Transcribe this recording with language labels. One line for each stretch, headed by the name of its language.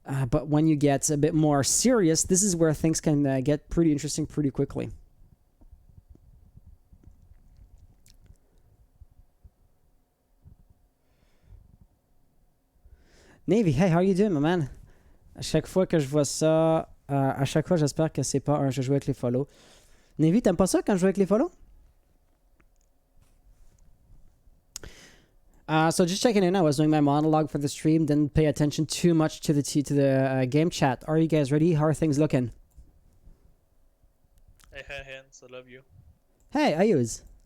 English: But when you get a bit more serious, this is where things can get pretty interesting pretty quickly. Navy, hey, how are you doing, my man?
French: À chaque fois que je vois ça, à chaque fois, j'espère que c'est pas un jeu joué avec les follow. Navy, t'aimes pas ça quand je joue avec les follow?
English: So just checking in, I was doing my monologue for the stream, didn't pay attention too much to the game chat. Are you guys ready? How are things looking? Hey, Hans, I love you. Hey, Ayuz.